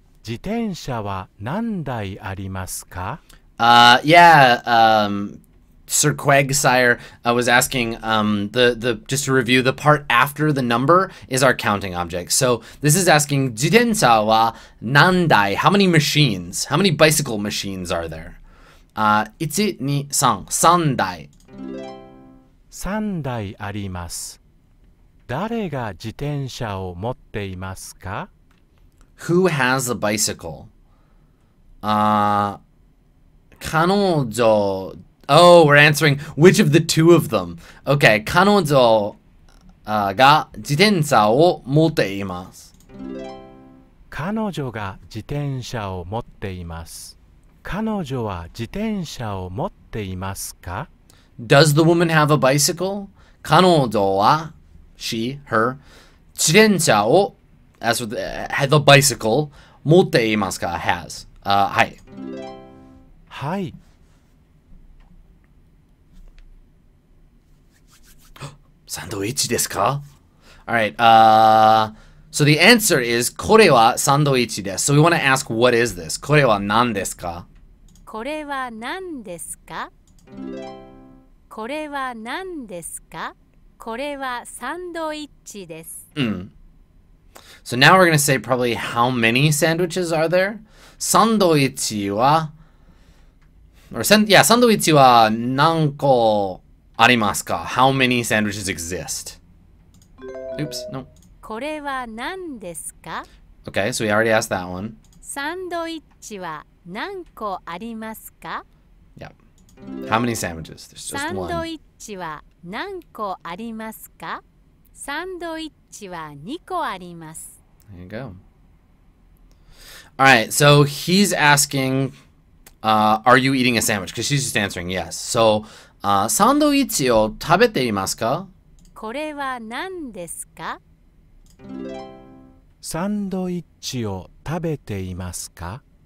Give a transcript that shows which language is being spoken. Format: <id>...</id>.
<ja>自転車は何台ありますか?</ja> <en>Yeah, Sir Quagsire was asking, just to review, the part after the number is our counting object. So this is asking,</en> <ja>自転車は何台?</ja> <en>How many machines? How many bicycle machines are there?</en> <ja>1, 2, 3, 3台. 3台あります。誰が自転車を持っていますか?</ja> <en>Who has a bicycle? 彼女、 Oh, we're answering which of the two of them.</en> <ja>Okay, 彼女が自転車を持っています。彼女が自転車を持っています。彼女は自転車を持っていますか？</ja> <en>Does the woman have a bicycle? 彼女は she, her</en> <ja>自転車を</ja> <en>as for the bicycle</en> <ja>持っていますか</ja> <en>has.</en> <ja>はい。はい。サンドイッチですか?</ja> <en>Alright, so the answer is</en> <ja>これはサンドイッチです。</ja> <en>So we want to ask what is this?</en> <ja>これは何ですか? これは何ですか？これは何ですか？これはサンドイッチです。</ja> <en>So now we're going to say probably how many sandwiches are there?</en> <ja>サンドイッチは サンドイッチは何個ありますか?</ja> <en>How many sandwiches exist? Oops, no.</en> <ja>これは何ですか?</ja> <en>Okay, so we already asked that one.</en> <ja>サンドイッチは何個ありますか?</ja> <en>Yeah. How many sandwiches? There's just</en> <ja>サンド</ja> <en>one.</en> <ja>イッチは何個ありますか?サンドイッチは2個あります。</ja> <en>There you go. All right, so he's asking, are you eating a sandwich? Because she's just answering yes.</en> <ja>So, サンドイッチを食べていますか? これは何ですか? サンドイッチを食べていますか?</ja>